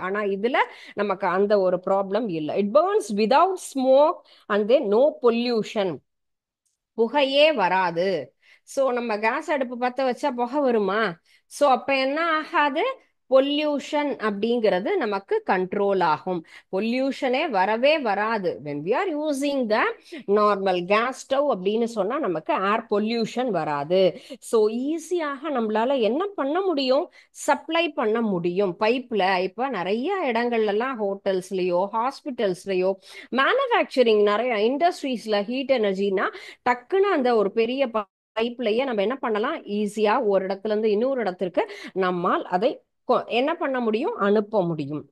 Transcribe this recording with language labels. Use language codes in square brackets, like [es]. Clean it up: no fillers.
[ta] ஆனா இதுல நமக்கு அந்த ஒரு ப்ராப்ளம் இல்லை. [en] It burns without smoke and then no pollution. [ta] புகையே வராது. சோ நம்ம கேஸ் அடுப்பு பத்த வச்சா புகை வருமா? சோ அப்ப என்ன ஆகாது, பொல்யூஷன் அப்படிங்கிறது நமக்கு கண்ட்ரோல் ஆகும். பொல்யூஷனே வரவே வராது. [en] when we are using the normal gas stove [ta] அப்படின்னு சொன்னா நமக்கு ஏர் பொல்யூஷன் வராது. ஸோ ஈஸியாக நம்மளால என்ன பண்ண முடியும், சப்ளை பண்ண முடியும் பைப்ல. இப்ப நிறைய இடங்கள்ல எல்லாம் ஹோட்டல்ஸ்லயோ ஹாஸ்பிட்டல்ஸ்லயோ மேனுஃபேக்சரிங் நிறைய இண்டஸ்ட்ரீஸ்ல ஹீட் எனர்ஜினா டக்குன்னு அந்த ஒரு பெரிய பைப்லயே நம்ம என்ன பண்ணலாம், ஈஸியா ஒரு இடத்துல இருந்து இன்னொரு இடத்திற்கு நம்மால் அதை என்ன பண்ண முடியும், அனுப்ப முடியும்.